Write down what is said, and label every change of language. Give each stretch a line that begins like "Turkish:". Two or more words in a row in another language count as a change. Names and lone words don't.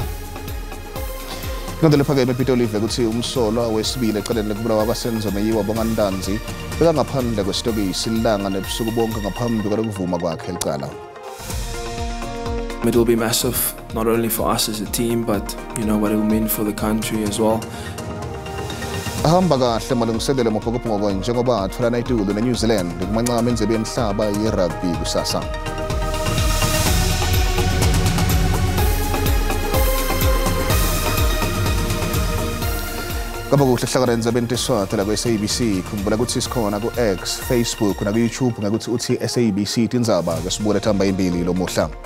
English: It will be massive, not only for us as a team, but you know what it will mean for the country as well.
Swati: Ahamba kahle malungiselelo maphokophoko njengoba athulana itulo neNew Zealand kumanqama endlebe yemhlaba yerugby kusasa. Kaba kuhle hlakala endzabeni teSiswati la SABC khumbula ukuthi sikhona ku X, Facebook na ku YouTube ngakuthi uthi SABC Tindzaba kwesibuka lethamba imbili lo muhla.